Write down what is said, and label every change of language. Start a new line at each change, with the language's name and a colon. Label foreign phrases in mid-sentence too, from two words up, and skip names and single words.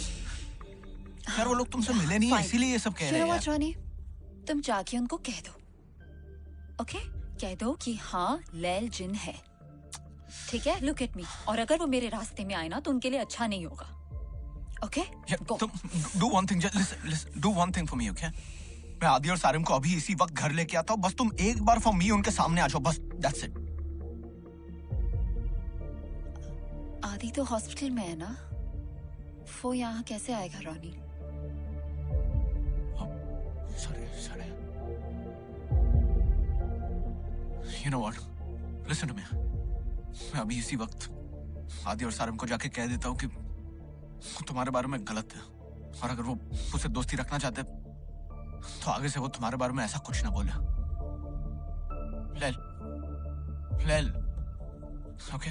Hindi: यार वो लोग तुमसे मिले नहीं, इसीलिए ये सब कह रहे हैं।
English: You know what, Ronnie?
Hindi: तुम जाके उनको कह दो, ओके? कह दो कि हाँ लैल जिन है, ठीक है?
English: Look at me.
Hindi: और अगर वो मेरे रास्ते में आए ना तो उनके लिए अच्छा नहीं होगा, ओके?
English: तुम do one thing, listen, do one thing for me, okay?
Hindi: मैं आदि और सारिम को अभी इसी वक्त घर लेके आता हूँ, बस तुम एक बार
English: for me
Hindi: उनके सामने आ जाओ, बस
English: that's it.
Hindi: आदि तो हॉस्पिटल में है ना, वो यहाँ कैसे आएगा रॉनी?
English: Sorry. You know what? Listen to me.
Hindi: मैं अभी इसी वक्त आदि और सारिम को जाके कह देता हूँ कि वो तुम्हारे बारे में गलत है, और अगर वो मुझसे दोस्ती रखना चाहते तो आगे से वो तुम्हारे बारे में ऐसा कुछ ना बोले। लेल, ओके?